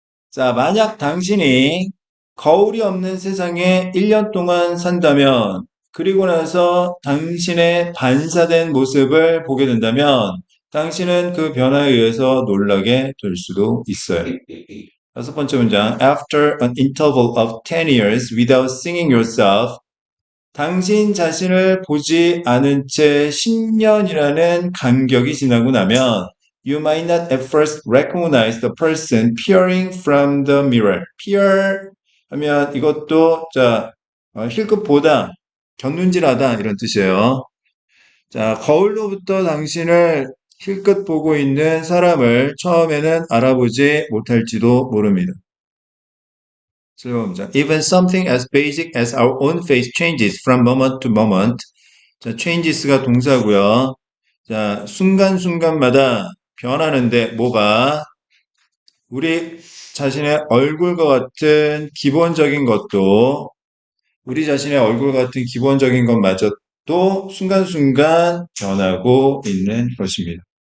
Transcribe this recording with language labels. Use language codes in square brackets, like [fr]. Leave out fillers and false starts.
[ko] 자, 만약 당신이 거울이 없는 세상에 1년 동안 산다면 그리고 나서 당신의 반사된 모습을 보게 된다면 당신은 그 변화에 의해서 놀라게 될 수도 있어요. 다섯 번째 문장. [en] After an interval of 10 years without seeing yourself, [ko] 당신 자신을 보지 않은 채 10년이라는 간격이 지나고 나면 [en] You might not at first recognize the person peering from the mirror. [ko] peer 하면 이것도 자 힐끗보다 곁눈질하다 이런 뜻이에요. 자, 거울로부터 당신을 힐끗 보고 있는 사람을 처음에는 알아보지 못할지도 모릅니다. 슬로우입니다. [en] Even something as basic as our own face changes from moment to moment. [ko] 자, changes가 동사고요. 자, 순간순간마다 변하는데 뭐가 우리 자신의 얼굴과 같은 기본적인 것도 우리 자신의 얼굴 같은 기본적인 것마저도 순간순간 변하고 있는 것입니다.